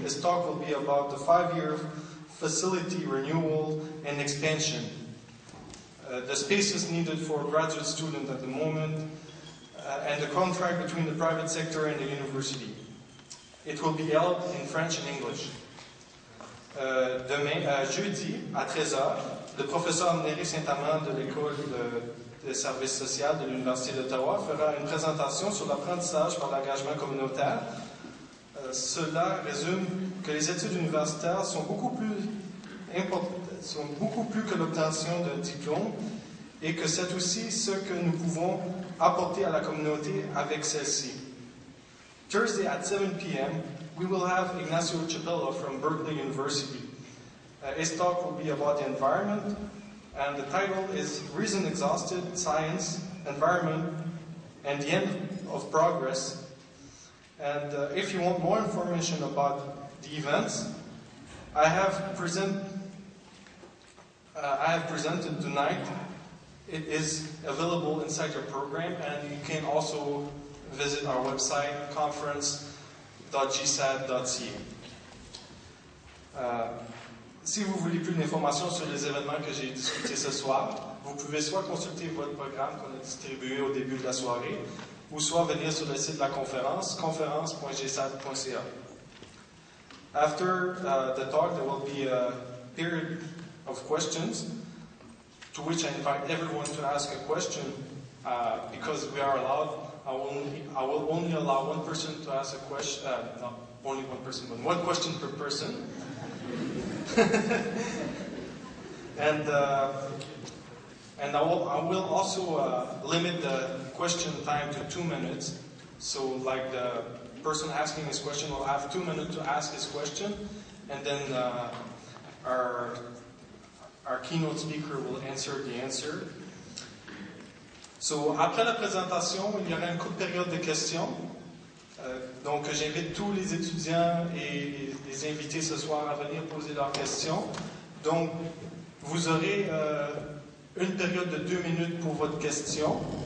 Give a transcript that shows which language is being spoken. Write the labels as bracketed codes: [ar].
[en] His talk will be about the 5-year facility renewal and expansion, the spaces needed for graduate students at the moment, and the contract between the private sector and the university. It will be held in French and English. [fr] Demain, jeudi, à 13h, le professeur Néry Saint-Amand de l'École des services sociaux de l'Université d'Ottawa fera une présentation sur l'apprentissage par l'engagement communautaire. Cela résume que les études universitaires sont beaucoup plus que l'obtention d'un diplôme et que c'est aussi ce que nous pouvons apporter à la communauté avec celle-ci. [en] Thursday at 7 p.m., we will have Ignacio Chapella from Berkeley University. His talk will be about the environment, and the title is Reason Exhausted, Science, Environment, and the End of Progress. And if you want more information about the events, I have presented tonight. It is available inside your program, and you can also visit our website, conference.gsaad.ca. [fr] Si vous voulez plus d'informations sur les événements que j'ai discutés ce soir, vous pouvez soit consulter votre programme qu'on a distribué au début de la soirée, ou soit venir sur le site de la conférence, conférence.gsaad.ca. [en] After the talk, there will be a period of questions, to which I invite everyone to ask a question, because we are allowed. I will only allow one person to ask a question, not only one person, but one question per person. And And I will also limit the question time to 2 minutes. So like the person asking his question will have 2 minutes to ask his question, and then our keynote speaker will answer the answer. [fr] So, après la présentation, il y aura une courte période de questions. Donc, j'invite tous les étudiants et les invités ce soir à venir poser leurs questions. Donc, vous aurez une période de 2 minutes pour votre question.